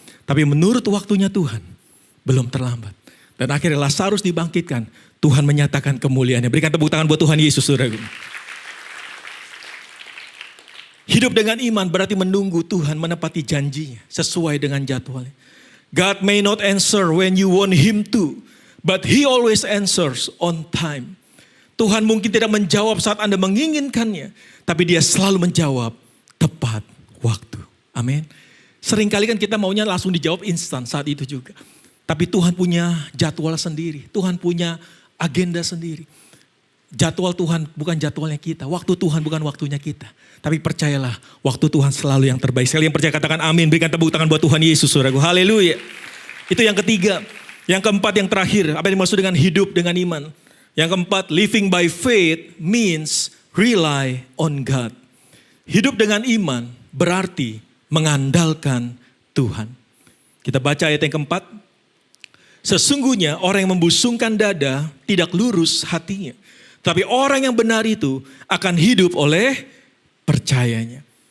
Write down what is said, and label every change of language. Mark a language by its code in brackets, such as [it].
[id] Tapi menurut waktunya Tuhan, belum terlambat. Dan akhirnya Lazarus dibangkitkan. Tuhan menyatakan kemuliaannya. Berikan tepuk tangan buat Tuhan Yesus, saudaraku. Hidup dengan iman berarti menunggu Tuhan menepati janjinya sesuai dengan jadwalnya. [en] God may not answer when you want Him to, but He always answers on time. [id] Tuhan mungkin tidak menjawab saat Anda menginginkannya, tapi Dia selalu menjawab tepat waktu. Amin. Seringkali kan kita maunya langsung dijawab instan saat itu juga. Tapi Tuhan punya jadwal sendiri. Tuhan punya agenda sendiri. Jadwal Tuhan bukan jadwalnya kita. Waktu Tuhan bukan waktunya kita. Tapi percayalah, waktu Tuhan selalu yang terbaik. Sekali yang percaya katakan amin. Berikan tepuk tangan buat Tuhan Yesus, saudaraku. Haleluya. Itu yang ketiga. Yang keempat, yang terakhir. Apa yang dimaksud dengan hidup dengan iman? Yang keempat, [en] living by faith means rely on God. [id] Hidup dengan iman berarti mengandalkan Tuhan. Kita baca ayat yang keempat. Sesungguhnya orang yang membusungkan dada tidak lurus hatinya. Tapi orang yang benar itu akan hidup oleh percayanya.